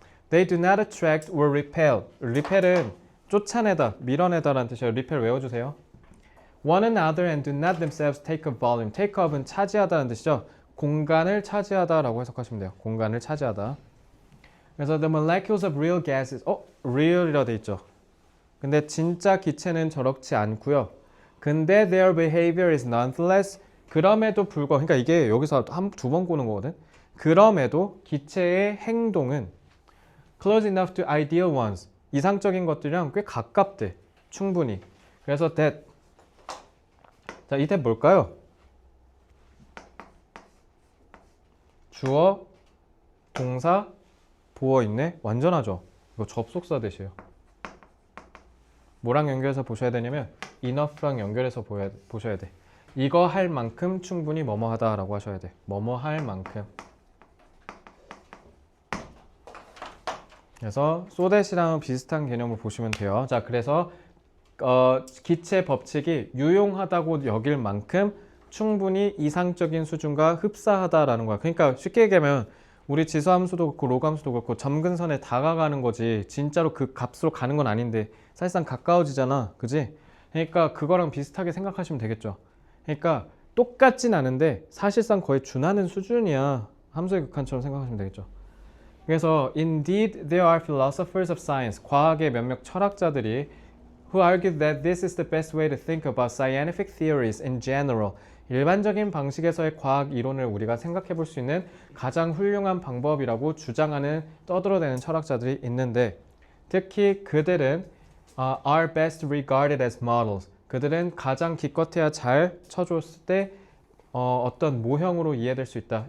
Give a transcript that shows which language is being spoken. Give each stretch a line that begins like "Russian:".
English: They do not attract or repel.
Korean: repel은 쫓아내다, 밀어내다라는 뜻이에요. repel 외워주세요.
English: One another and do not themselves take up volume.
Korean: take up은 차지하다는 뜻이죠. 공간을 차지하다라고 해석하시면 돼요. 공간을 차지하다. 그래서
English: the molecules of real gases.
Korean: real이라 돼 있죠. 근데 진짜 기체는 저렇지 않고요. 근데
English: their behavior is nonetheless.
Korean: 그럼에도 불구하고, 그러니까 이게 여기서 두 번 꼬는 거거든. 그럼에도 기체의 행동은
English: close enough to ideal ones.
Korean: 이상적인 것들이랑 꽤 가깝대. 충분히. 그래서 that. 자, 이 that 뭘까요? 주어, 동사, 보어 있네. 완전하죠. 이거 접속사 대시에요. 뭐랑 연결해서 보셔야 되냐면 enough랑 연결해서 보셔야 돼. 이거 할 만큼 충분히 뭐뭐 하다라고 하셔야 돼. 뭐뭐 할 만큼. 그래서 so that이랑 비슷한 개념을 보시면 돼요. 자, 그래서 기체 법칙이 유용하다고 여길 만큼 충분히 이상적인 수준과 흡사하다라는 거야. 그러니까 쉽게 얘기하면 우리 지수함수도 그렇고 로감수도 그렇고 점근선에 다가가는 거지 진짜로 그 값으로 가는 건 아닌데 사실상 가까워지잖아. 그지? 그러니까 그거랑 비슷하게 생각하시면 되겠죠. 그러니까 똑같진 않은데 사실상 거의 준하는 수준이야. 함수의 극한처럼 생각하시면 되겠죠. 그래서
English: indeed there are philosophers of science,
Korean: 과학의 몇몇 철학자들이
English: who argue that this is the best way to think about scientific theories in general.
Korean: 일반적인 방식에서의 과학 이론을 우리가 생각해 볼 수 있는 가장 훌륭한 방법이라고 주장하는 떠들어대는 철학자들이 있는데 특히 그들은
English: are best regarded as models.
Korean: 그들은 가장 기껏해야 잘 쳐줬을 때 어떤 모형으로 이해될 수 있다.